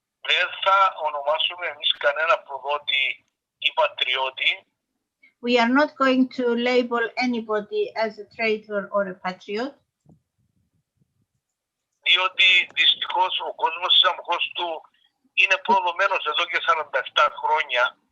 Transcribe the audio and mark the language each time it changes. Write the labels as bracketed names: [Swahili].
[Greek] Δεν θα ονομάσουμε εμείς κανένα προδότη ή πατριώτη. [English] We are not going to label anybody as a traitor or a patriot. [Greek] Διότι δυστυχώς ο κόσμος της Αμμοκόστου είναι προδομένος εδώ και 47 χρόνια.